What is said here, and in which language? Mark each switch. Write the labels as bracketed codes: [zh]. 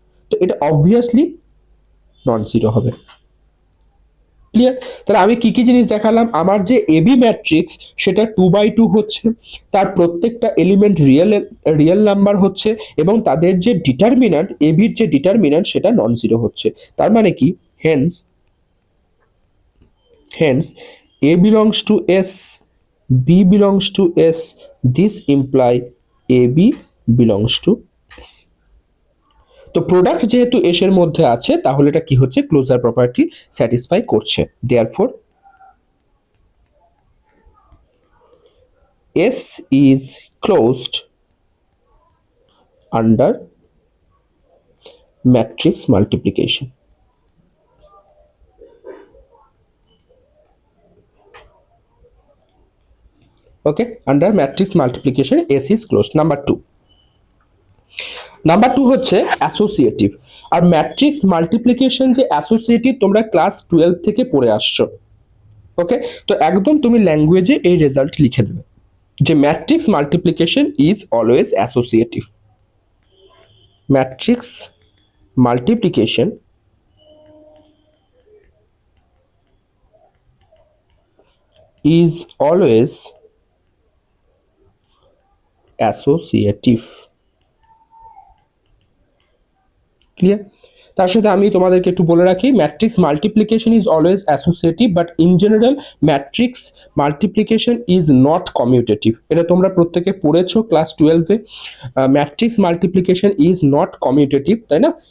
[bn] তো এটা obviously non zero হবে। ক্লিয়ার? তাহলে আমি কি কি জিনিস দেখালাম, আমার যে এবি ম্যাট্রিক্স সেটা 2/2 হচ্ছে, তার প্রত্যেকটা এলিমেন্ট রিয়েল রিয়েল নাম্বার হচ্ছে, এবং তাদের যে ডিটারমিনেন্ট, এবির যে ডিটারমিনেন্ট সেটা নন জিরো হচ্ছে। তার মানে কি, [en] Hence hence a belongs to s, b belongs to s, this imply ab belongs to s। [bn] তো প্রোডাক্ট যেহেতু এস এর মধ্যে আছে, তাহলে এটা কি হচ্ছে, ক্লোজার প্রপার্টি স্যাটিসফাই করছে। [en] Therefore s is closed under matrix multiplication। Okay, under matrix multiplication S is closed. Number two হচ্ছে associative. [bn] আর ম্যাট্রিক্স মাল্টিপ্লিকেশন যে অ্যাসোসিয়েটিভ তোমরা ক্লাস 12 থেকে পড়ে আসছো। ওকে, তো একদম তুমি ল্যাঙ্গুয়েজে এই রেজাল্ট লিখে দেবে যে [en] Matrix multiplication is always associative. Matrix multiplication is always associative। Clear? [bn] তার সাথে আমি তোমাদেরকে একটু বলে রাখি, [en] Matrix multiplication is always associative, but in general matrix multiplication is not commutative. [bn] এটা তোমরা প্রত্যেকে পড়েছো class 12-এ। [en] matrix multiplication is not commutative, [bn] তাই না?